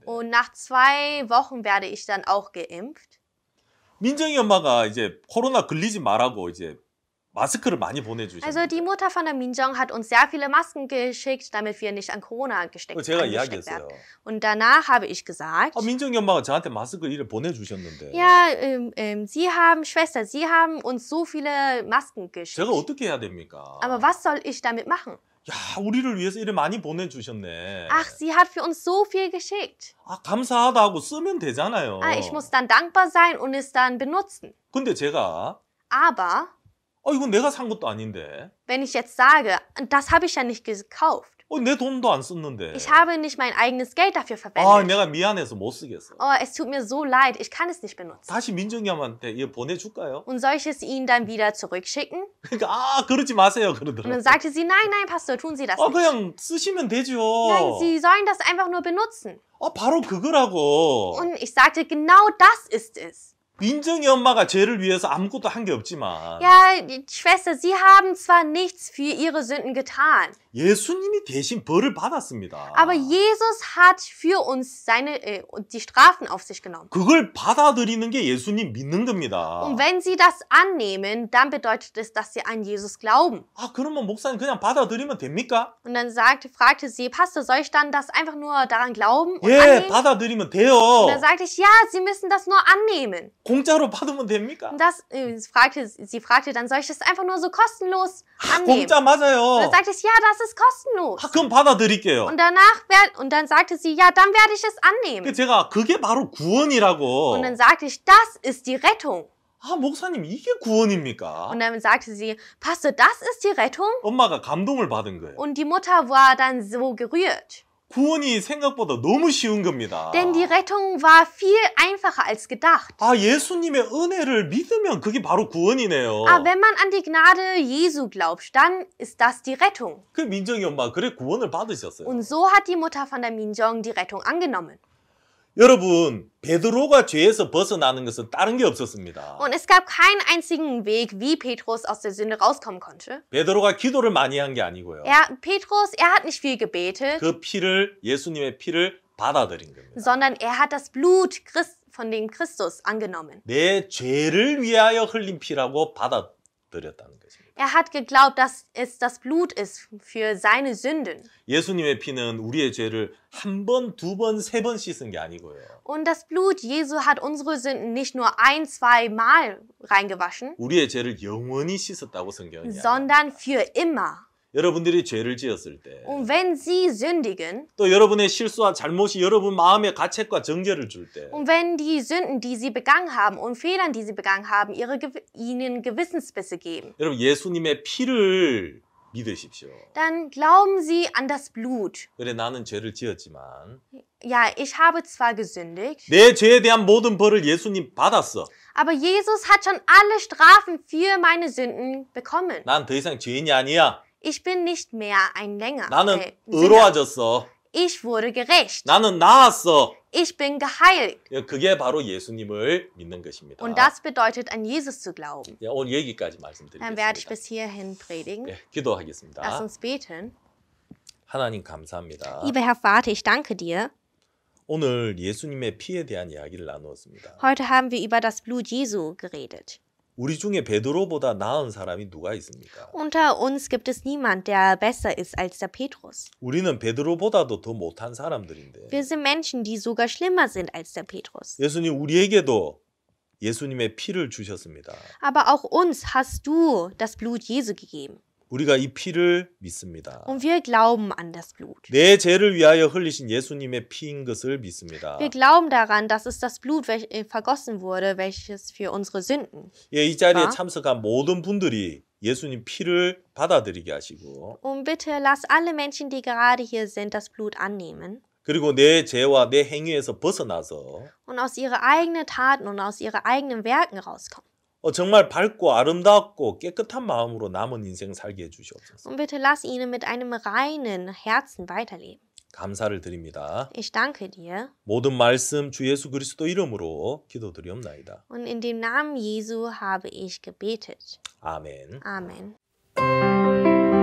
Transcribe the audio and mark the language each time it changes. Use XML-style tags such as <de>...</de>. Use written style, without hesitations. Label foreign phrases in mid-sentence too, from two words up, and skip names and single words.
<de>Und nach 2 Wochen werde ich dann auch geimpft.</de> <ko>민정이 엄마가 이제 코로나 걸리지 말라고 이제 마스크를 많이 보내주셨어요.</ko> <de>Also die Mutter von der Minjong hat uns sehr viele Masken geschickt, damit wir nicht an Corona angesteckt</de> <ko>제가</ko> <de>werden.</de> <ko>이야기했어요.</ko> <de>Und danach habe ich gesagt,</de> <ko>민정이 엄마가 저한테 마스크 이를 보내주셨는데</ko> <de>ja, Schwester, Sie haben uns so viele Masken geschickt.</de> <ko>제가 어떻게 해야 됩니까?</ko> <de>Aber was soll ich damit machen?</de> <ko>야, 우리를 위해서 이를 많이 보내주셨네.</ko> <de>Ach, sie hat für uns so viel geschickt.</de> <ko>아, 감사하다 하고 쓰면 되잖아요.</ko> <de>Ich muss dann dankbar sein und es dann benutzen.</de> <ko>근데 제가</ko> <de>Aber</de> <ko>이건 내가 산 것도 아닌데</ko> <de>wenn ich jetzt sage, das habe ich ja nicht gekauft.</de> <ko>내 돈도 안 썼는데</ko> <de>Ich habe nicht mein eigenes Geld dafür</de> <ko>아,</ko> <de>verwendet.</de> <ko>내가 미안해서 못 쓰겠어.</ko> <de>Oh, es tut mir so leid, ich kann es nicht benutzen.</de> <ko>다시 민정이한테 이거 보내줄까요?</ko> <de>Und soll ich es Ihnen dann wieder zurückschicken?</de> <ko>그러니까 그러지 마세요</ko> <de>Und dann</de> <ko>그러더라고요.</ko> <de>sagte sie, nein, nein, Pastor, tun Sie das nicht.</de> <ko>그냥 쓰시면 되죠.</ko> <de>Nein, Sie sollen das einfach nur benutzen.</de> <ko>바로 그거라고.</ko> <de>Und ich sagte, genau das ist es.</de> <ko>민정이 엄마가 죄를 위해서 아무것도 한 게 없지만</ko> <de>Ja, die Schwester, sie haben zwar nichts für ihre Sünden getan,</de> <ko>예수님이 대신 벌을 받았습니다.</ko> <de>aber Jesus hat für uns die Strafen auf sich genommen.</de> <ko>그걸 받아들이는 게 예수님 믿는 겁니다.</ko> <de>Und wenn sie das annehmen, dann bedeutet es, dass sie an Jesus glauben.</de> <ko>아, 그러면 목사님 그냥 받아들이면 됩니까?</ko> <de>Und dann fragte sie, Pastor, soll ich dann das einfach nur daran glauben und</de> <ko>예,</ko> <de>annehmen?</de> <ko>받아들이면 돼요.</ko> <de>Und dann sagte ich, ja, sie müssen das nur annehmen.</de> <ko>공짜로 받으면 됩니까?</ko> <de>Und sie fragte dann, soll ich das einfach nur so kostenlos annehmen?</de> <ko>공짜 맞아요.</ko> <de>Und dann sagte ich, ja, das ist kostenlos.</de> <ko>아, 그럼 받아들일게요.</ko> <de>Und dann sagte sie, ja, dann werde ich es annehmen.</de> <ko>제가 그게 바로 구원이라고.</ko> <de>Und dann sagte ich, das ist die Rettung.</de> <ko>아, 목사님 이게 구원입니까?</ko> <de>Und dann sagte sie, Pastor, das ist die Rettung?</de> <ko>엄마가 감동을 받은 거예요.</ko> <de>Und die Mutter war dann so gerührt.</de> <ko>구원이 생각보다 너무 쉬운 겁니다.</ko> <de>Denn die Rettung war viel einfacher als gedacht.</de> <ko>아, 예수님의 은혜를 믿으면 그게 바로 구원이네요.</ko> <de>Aber wenn man an die Gnade Jesu glaubt, dann ist das die Rettung.</de> <ko>그 민정이 엄마 그래 구원을 받으셨어요.</ko> <de>Und so hat die Mutter von der Minjong die Rettung angenommen.</de> <ko>여러분, 베드로가 죄에서 벗어나는 것은 다른 게 없었습니다.</ko> <de>Und es gab keinen einzigen Weg, wie Petrus aus der Sünde rauskommen konnte.</de> <ko>베드로가 기도를 많이 한 게 아니고요.</ko> <de>Petrus hat nicht viel gebetet,</de> <ko>그 피를, 예수님의 피를 받아들인 겁니다.</ko> <de>sondern er hat das Blut von dem Christus angenommen.</de> <ko>내 죄를 위하여 흘린 피라고 받아들였다는 것입니다.</ko> <de>Er hat geglaubt, dass es das Blut ist für seine Sünden.</de> <ko>예수님의 피는 우리의 죄를 한 번, 두 번, 세 번 씻은 게 아니고요.</ko> <de>Und das Blut Jesu hat unsere Sünden nicht nur 1, 2 Mal reingewaschen,</de> <ko>우리의 죄를 영원히 씻었다고 성경이 이야기합니다.</ko> <de>sondern für immer.</de> <ko>여러분들이 죄를 지었을 때,</ko> <de>Und wenn sie sündigen,</de> <ko>또 여러분의 실수와 잘못이 여러분 마음에 가책과 정죄를 줄 때,</ko> <de>und wenn die Sünden, die sie begangen haben und Fehlern, die sie begangen haben, ihnen Gewissensbisse geben,</de> <ko>여러분 예수님의 피를 믿으십시오.</ko> <de>dann glauben sie an das Blut.</de> <ko>그래 나는 죄를 지었지만</ko> <de>Ja, ich habe zwar gesündigt,</de> <ko>내 죄에 대한 모든 벌을 예수님 받았어.</ko> <de>aber Jesus hat schon alle Strafen für meine Sünden bekommen.</de> <ko>난 더 이상 죄인이 아니야.</ko> <de>Ich bin nicht mehr ein</de> <ko>나는</ko> <de>Sünder.</de> <ko>의로워졌어.</ko> <de>Ich wurde gerecht.</de> <ko>나는 나았어.</ko> <de>Ich bin geheilt.</de> <ko>그게 바로 예수님을 믿는 것입니다.</ko> <de>Und das bedeutet, an Jesus zu glauben.</de> <ko>야, 오늘 여기까지</ko> <de>Dann werde ich</de> <ko>말씀드리겠습니다.</ko> <de>bis hierhin predigen.</de> <ko>네,</ko> <de>Lass</de> <ko>기도하겠습니다.</ko> <de>uns beten.</de> <ko>하나님 감사합니다.</ko> <de>Lieber Herr Vater, ich danke dir.</de> <ko>오늘 예수님의 피에 대한 이야기를 나누었습니다.</ko> <de>Heute haben wir über das Blut Jesu geredet.</de> <ko>우리 중에 베드로보다 나은 사람이 누가 있습니까?</ko> <de>Unter uns gibt es niemand, der besser ist als der Petrus.</de> <ko>우리는 베드로보다도 더 못한 사람들인데</ko> <de>Wir sind Menschen, die sogar schlimmer sind als der Petrus.</de> <ko>예수님 우리에게도 예수님의 피를 주셨습니다.</ko> <de>Aber auch uns hast du das Blut Jesu gegeben.</de> <ko>우리가 이 피를 믿습니다.</ko> <de>Und wir glauben an das Blut.</de> <ko>내 죄를 위하여 흘리신 예수님의 피인 것을 믿습니다.</ko> <de>Wir glauben daran, dass es das Blut vergossen wurde, welches für unsere Sünden.</de> <ko>예, 이 자리에 아? 참석한 모든 분들이 예수님 피를 받아들이게 하시고</ko> <de>Und bitte lass alle Menschen, die gerade hier sind, das Blut annehmen</de> <ko>그리고 내 죄와 내 행위에서 벗어나서</ko> <de>und aus ihren eigenen Taten und aus ihren eigenen Werken rauskommen.</de> <ko>정말 밝고 아름답고 깨끗한 마음으로 남은 인생 살게 해주시옵소서.</ko> <de>Und bitte lass ihnen mit einem reinen Herzen weiterleben.</de> <ko>감사를 드립니다.</ko> <de>Ich danke dir</de> <ko>모든 말씀 주 예수 그리스도 이름으로 기도드리옵나이다.</ko> <de>und in dem Namen Jesu habe ich gebetet.</de> <ko>아멘.</ko> <de>Amen.</de>